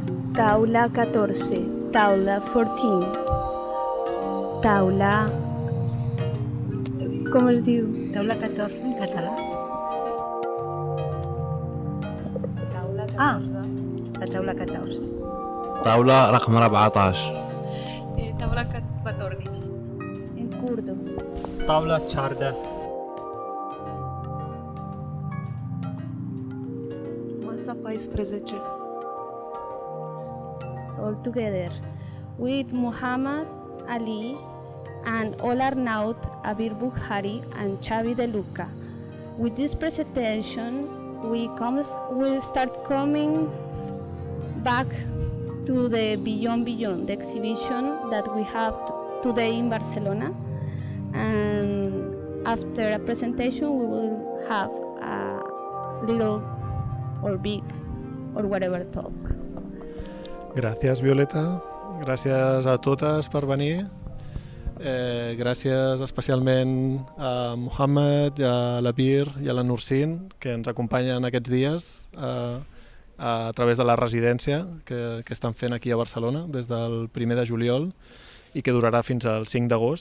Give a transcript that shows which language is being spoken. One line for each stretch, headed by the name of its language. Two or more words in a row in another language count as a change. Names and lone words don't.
Catalan: Taula 14, Taula 14. Taula... Com es diu? Taula 14 en català. La taula 14.
Arabic: طاولة رقم 14. طاولة 14.
Spanish: En kurdo.
Arabic: طاولة 14.
Kurdish: Masa 14.
English: All together. With Muhammad Ali and AllArtNow, Abir Boukhari and Xavier de Luca. With this presentation, we start coming back to the Beyond, the exhibition that we have today in Barcelona. And after a presentation, we will have a little or big or whatever talk.
Catalan: Gràcies, Violeta. Gràcies a totes per venir. Gràcies especialment a Muhammad, a l'Abir i a la Nursin, que ens acompanyen aquests dies a través de la residència que estan fent aquí a Barcelona des del 1 de juliol i que durarà fins al 5 d'agost.